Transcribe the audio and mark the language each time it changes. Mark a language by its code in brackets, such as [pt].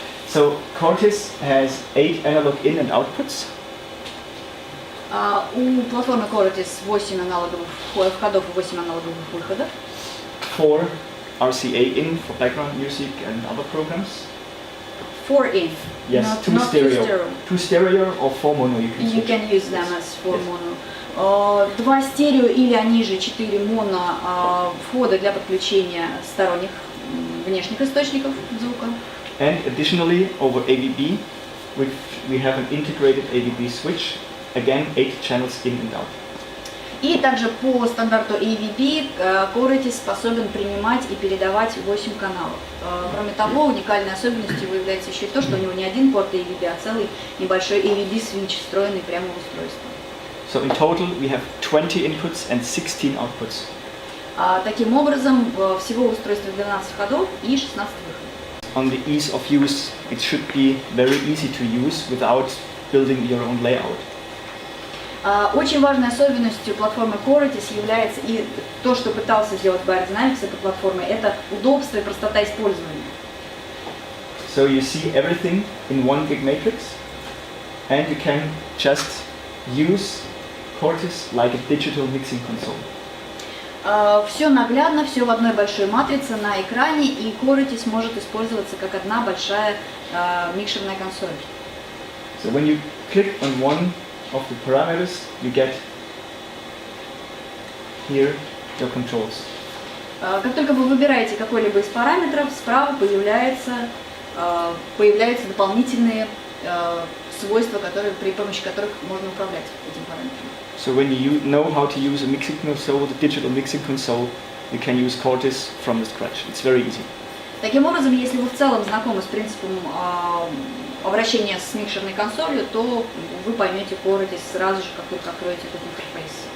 [en] So Cortis has 8 analog in and outputs. [ru] У платформы Cortis 8 аналоговых входов и 8 аналоговых выходов. [en] 4 RCA in for background music and other programs. 4 in. Yes, not 2 stereo. 2 stereo. 2 stereo or 4 mono you can You switch. can use them as 4 mono. [ru] 2 стерео или они же 4 моно входа для подключения сторонних внешних источников звука. [en] And additionally, over AVB, we have an integrated AVB switch. Again, 8 channels in and out. [ru] И также по стандарту AVB Cortis способен принимать и передавать 8 каналов. Кроме того, уникальной особенностью является еще и то, что у него не один порт AVB, а целый небольшой AVB switch, встроенный прямо в устройство. [en] So in total we have 20 inputs and 16 outputs. [ru] Таким образом, всего устройства 12 входов и 16 выходов. [en] On the ease of use, it should be very easy to use without building your own layout. [ru] Очень важной особенностью платформы Coretis является и то, что пытался сделать beyerdynamic с этой платформой, это удобство и простота использования. [en] So you see everything in one big matrix, and you can just use Coretis like a digital mixing console. [ru] Все наглядно, все в одной большой матрице на экране, и Coretis может использоваться как одна большая микшерная консоль. [en] So when you click on one of the parameters, you get here your controls. [ru] Как только вы выбираете какой-либо из параметров, справа появляются дополнительные свойства, при помощи которых можно управлять этим параметром. [en] So when you know how to use a mixing console, the digital mixing console, you can use Coretis from the scratch. It's very easy. [ru] Таким образом, если вы в целом знакомы с принципом обращения с микшерной консолью, то вы поймете Coretis сразу же, как только откроете этот интерфейс.